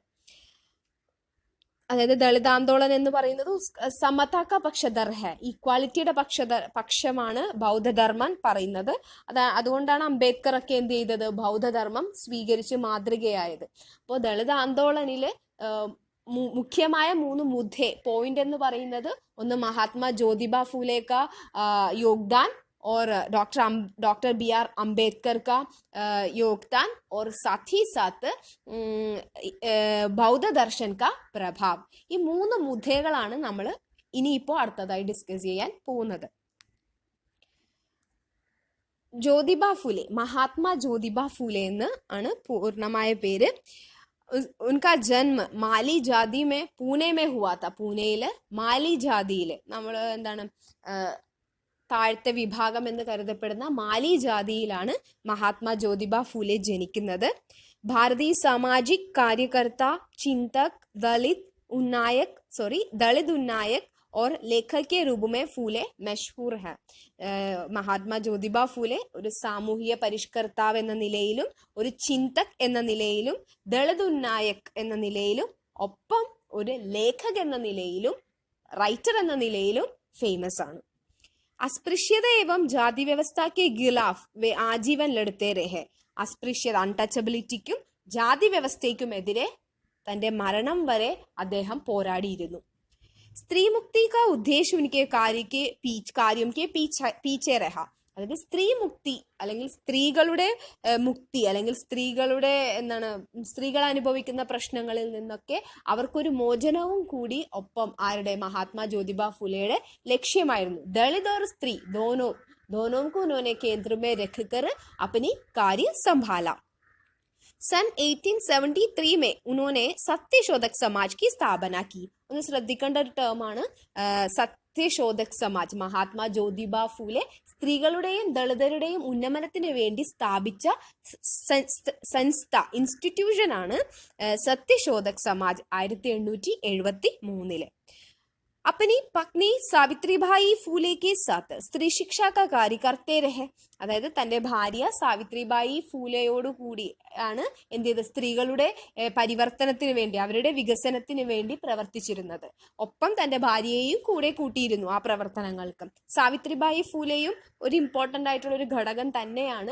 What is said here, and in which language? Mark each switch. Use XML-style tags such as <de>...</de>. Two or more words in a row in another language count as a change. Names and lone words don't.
<ml>അതായത് ദളിത് ആന്തോളൻ എന്ന് പറയുന്നത്</ml> <hi>समता का पक्षधर है,</hi> <ml>ഈക്വാലിറ്റിയുടെ പക്ഷമാണ് ബൗദ്ധധർമ്മൻ പറയുന്നത്. അതുകൊണ്ടാണ് അംബേദ്കർ ഒക്കെ എന്ത് ചെയ്തത്, ബൗദ്ധധർമ്മം സ്വീകരിച്ച് മാതൃകയായത്. അപ്പോൾ ദളിത് ആന്തോളനിലെ മുഖ്യമായ 3 മുദ്ദे പോയിന്റ് എന്ന് പറയുന്നത്, ഒന്ന്</ml> <hi>महात्मा ज्योतिबा फुले का योगदान और डॉक्टर BR अम्बेडकर का योगदान और साथ ही साथ बौद्ध दर्शन का प्रभाव.</hi> <ml>ഈ 3 മുദ്ദകളാണ് നമ്മൾ ഇനിയിപ്പോൾ അടുത്തതായി ഡിസ്കസ് ചെയ്യാൻ പോകുന്നത്. ജ്യോതിബ ഫൂലെ, മഹാത്മാ ജ്യോതിബ ഫൂലെ എന്ന് ആണ് പൂർണ്ണമായ പേര്.</ml> <hi>उनका जन्म माली जाति में पूने में हुआ था.</hi> <ml>പൂനെയില് മാലി ജാതിയില്, നമ്മൾ എന്താണ് താഴത്തെ വിഭാഗം എന്ന് കരുതപ്പെടുന്ന മാലി ജാതിയിലാണ് മഹാത്മാ ജ്യോതിബ ഫൂലെ ജനിക്കുന്നത്.</ml> <hi>भारतीय सामाजिक कार्यकर्ता, चिंतक, दलित उन्नायक और लेखक के रूप में फूले मशहूर है.</hi> <ml>മഹാത്മാ ജ്യോതിബ ഫൂലെ ഒരു സാമൂഹിക പരിഷ്കർത്താവ് എന്ന നിലയിലും, ഒരു ചിന്തക് എന്ന നിലയിലും, ദളിത് ഉന്നായക് എന്ന നിലയിലും, ഒപ്പം ഒരു ലേഖക് എന്ന നിലയിലും, റൈറ്റർ എന്ന നിലയിലും ഫേമസ് ആണ്.</ml> <hi>अस्पृश्यत एवं जाति व्यवस्था के खिलाफ वे आजीवन लड़ते रहे.</hi> <ml>അസ്പൃശ്യത, അൺടച്ചബിലിറ്റിക്കും ജാതി വ്യവസ്ഥയ്ക്കുമെതിരെ തന്റെ മരണം വരെ അദ്ദേഹം പോരാടിയിരുന്നു.</ml> <hi>स्त्री मुक्ति का उद्देश्य उनके कार्य के पीछे रहा.</hi> <ml>അതായത് സ്ത്രീ മുക്തി അല്ലെങ്കിൽ സ്ത്രീകളുടെ മുക്തി അല്ലെങ്കിൽ സ്ത്രീകൾ അനുഭവിക്കുന്ന പ്രശ്നങ്ങളിൽ നിന്നൊക്കെ അവർക്കൊരു മോചനവും കൂടി ഒപ്പം ആരുടെ, മഹാത്മാ ജ്യോതിബ ഫൂലെയുടെ ലക്ഷ്യമായിരുന്നു.</ml> <hi>ദളിത് और സ്ത്രീ दोनों को उन्होंने केंद्र में रखकर अपनी कार्य संभाला. सन 1873 में उन्होंने सत्यशोधक समाज की स्थापना की.</hi> <ml>ഒന്ന് ശ്രദ്ധിക്കേണ്ട ഒരു ടേമാണ് സത്യശോധക് സമാജ്. മഹാത്മാ ജ്യോതിബ ഫൂലെ സ്ത്രീകളുടെയും ദളിതരുടെയും ഉന്നമനത്തിന് വേണ്ടി സ്ഥാപിച്ച ഇൻസ്റ്റിറ്റ്യൂഷൻ ആണ് സത്യശോധക് സമാജ് 1873.</ml> <hi>अपनी पत्नी സാവിത്രിബായി ഫൂലെ के साथ स्त्री शिक्षा का कार्य करते रहे.</hi> <ml>അതായത് തന്റെ ഭാര്യ സാവിത്രിബായി ഫൂലെയോട് കൂടി ആണ് എന്ത് ചെയ്ത് സ്ത്രീകളുടെ പരിവർത്തനത്തിന് വേണ്ടി, അവരുടെ വികസനത്തിന് വേണ്ടി പ്രവർത്തിച്ചിരുന്നത്. ഒപ്പം തന്റെ ഭാര്യയെയും കൂടെ കൂട്ടിയിരുന്നു ആ പ്രവർത്തനങ്ങൾക്ക്. സാവിത്രിബായി ഫൂലെയും ഒരു ഇമ്പോർട്ടൻ്റ് ആയിട്ടുള്ള ഒരു ഘടകം തന്നെയാണ്.</ml>